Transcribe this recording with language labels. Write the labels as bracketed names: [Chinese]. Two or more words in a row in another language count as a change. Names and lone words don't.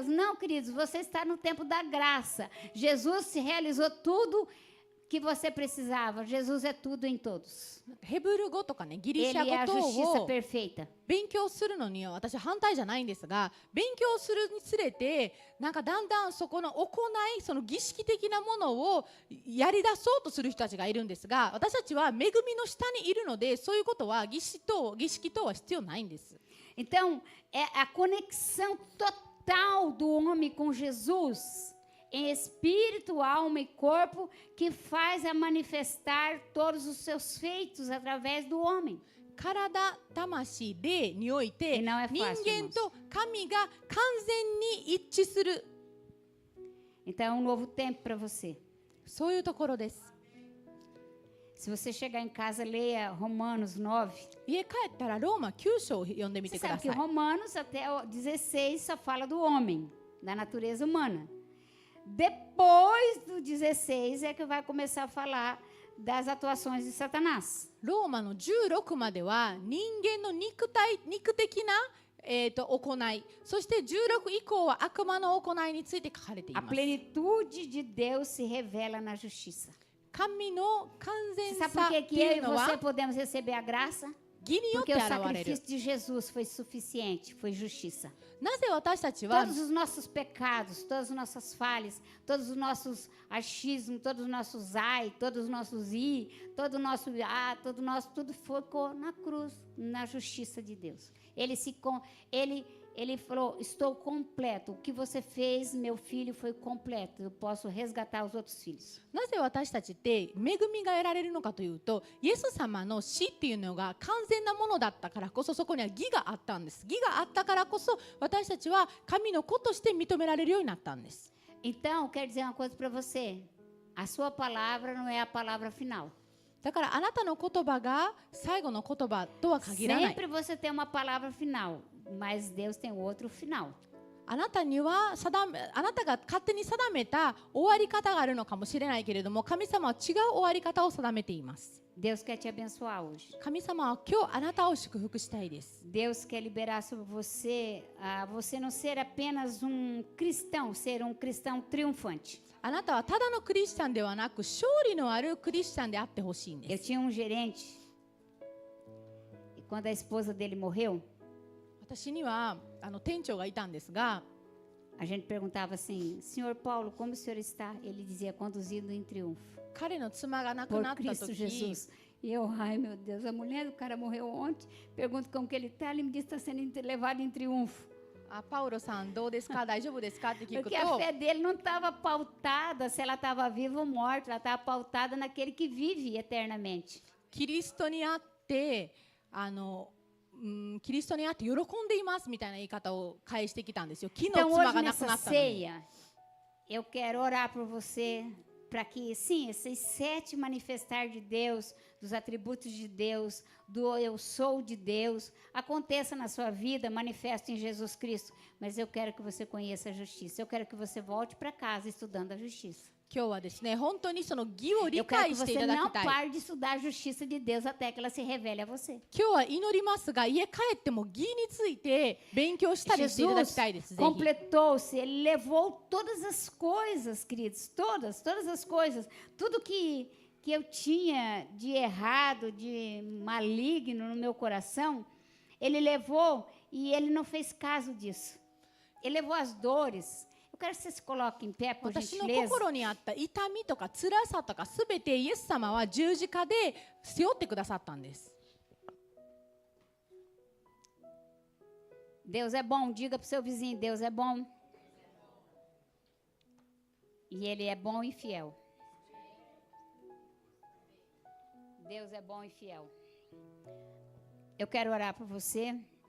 [Portuguese] Não, queridos, você está no tempo da graça. Jesus se realizou tudo que você precisava. Jesus é tudo em todos. [Japanese] ヘブル語とかね、ギリシ [Portuguese] Ele é [Japanese] ャ [Portuguese] a [Japanese] 語等 [Portuguese] justiça [Japanese] を [Portuguese] perfeita. [Japanese] 勉強するのには私反対じゃないんですが、勉強するにつれてなんかだんだんそこの行い、その儀式的なものをやり出そうとする人たちがいるんですが、私たちは恵みの下にいるので、そういうことは儀式等は必要ないんです。 [Portuguese] Então, é a conexão total do homem com Jesus, em espírito, alma e corpo, que faz a manifestar todos os seus feitos através do homem. [Japanese] 体、魂、霊において [Portuguese] E não é [Japanese] 人 [Portuguese] fácil, [Japanese] 間 [Portuguese] irmãos. [Japanese] と神が完全に一致する、 [Portuguese] Então, é um novo tempo para você. [Japanese] そういうところです。 [Portuguese] Se você chegar em casa, leia Romanos 9. [Japanese] 家帰ったらローマ9章を読んでみ [Portuguese] Você [Japanese] てくだ [Portuguese] sabe [Japanese] さ [Portuguese] que [Japanese] い。 [Portuguese] Romanos até o 16 só fala do homem, da natureza humana. Depois do 16 é que vai começar a falar das atuações de Satanás. [Japanese] ローマの16までは人間の肉的な、行い、そして16以降は悪魔の行いについて書かれてい [Portuguese] A [Japanese] ます。 [Portuguese] plenitude de Deus se revela na justiça. [Japanese] 神の完 [Portuguese] Você [Japanese] 全 [Portuguese] sabe [Japanese] さ [Portuguese] por [Japanese] っ [Portuguese] que [Japanese] て [Portuguese] que [Japanese] い [Portuguese] eu [Japanese] う [Portuguese] e [Japanese] の [Portuguese] você [Japanese] は [Portuguese] podemos receber a graça? [Japanese] 義によって [Portuguese] Porque o [Japanese] 現れる。 [Portuguese] sacrifício de Jesus foi suficiente, foi justiça. [Japanese] なぜ私たちは [Portuguese] Todos os nossos pecados, todas as nossas falhas, todos os nossos achismos, todos os nossos ai, todos os nossos i, todo o nosso todo o nosso tudo ficou na cruz, na justiça de Deus. Ele falou: estou completo. O que você fez, meu filho, foi completo. Eu posso resgatar os outros filhos. [Japanese] なぜ私たちって恵みが得られるのかというと、イエス様の死っていうのが完全なものだったからこそ、そこには義があったんです。義があったからこそ私たちは神の子として認められるようになったんです。 [Portuguese] Então, quero dizer uma coisa para você. A sua palavra não é a palavra final. [Japanese] だからあなたの言葉が最後の言葉とは限らない。 [Portuguese] Sempre você tem uma palavra final, mas Deus tem outro final. [Japanese] あなたが勝手に定めた終わり方があるのかもしれないけれども、神様は違う終わり方を定めています。 [Portuguese] Deus quer te abençoar hoje. [Japanese] 神様は今日あなたを祝福したいです。 [Portuguese] Deus quer liberar sobre você, você não ser apenas um cristão, ser um cristão triunfante. [Japanese] あなたはただのクリスチャンではなく、勝利のあるクリスチャンであってほしいん [Portuguese] Eu [Japanese] です。 [Portuguese] tinha um gerente, e quando a esposa dele morreu, [Japanese] 私には店長がいたんですが、 [Portuguese] a gente perguntava assim: Senhor Paulo, como o senhor está? Ele dizia: conduzido em triunfo. [Japanese] 彼の妻が亡く [Portuguese] Por [Japanese] なった [Portuguese] Cristo [Japanese] 時、 [Portuguese] Jesus. E eu, ai meu Deus, a mulher do cara morreu ontem. Pergunto como que ele está, ele me diz que está sendo levado em triunfo. [Japanese] パウロさんどうですか、大丈夫ですかって聞く [Portuguese] Porque [Japanese] と、 [Portuguese] a fé dele não estava pautada se ela estava viva ou morta, ela estava pautada naquele que vive eternamente. [Japanese] キリストにあってキリストにあって喜んでいますみたいな言い方を返してきたんですよ。昨日 [Portuguese] Então [Japanese] 妻 [Portuguese] hoje [Japanese] が亡くな [Portuguese] nessa [Japanese] ったのに。 [Portuguese] ceia, eu quero orar por você, para que, sim, esses 7 manifestar de Deus, dos atributos de Deus, do eu sou de Deus, aconteça na sua vida, manifeste em Jesus Cristo. Mas eu quero que você conheça a justiça. Eu quero que você volte para casa estudando a justiça. [Japanese] 今日はですね、本当にその義を理 [Portuguese] Eu quero [Japanese] 解 [Portuguese] que [Japanese] してい [Portuguese] você [Japanese] ただ [Portuguese] não [Japanese] きたい。 [Portuguese] pare de estudar a justiça de Deus até que ela se revele a você. [Japanese] 今日は祈りますが、家帰っても義について勉強したりしていただき [Portuguese] Jesus [Japanese] たいです。ぜひ。 [Portuguese] completou-se, ele levou todas as coisas, queridos, todas as coisas, tudo que eu tinha de errado, de maligno no meu coração, ele levou e ele não fez caso disso. Ele levou as dores. Eu quero que você se coloque em pé, por [Japanese] 私の [Portuguese] gentileza. [Japanese] 心にあった痛みとか辛さとかすべてイエス様は十字架で背負ってくださったんです。 [Portuguese] Deus é bom, diga para o seu vizinho, Deus é bom. E Ele é bom e fiel. Deus é bom e fiel. Eu quero orar por você.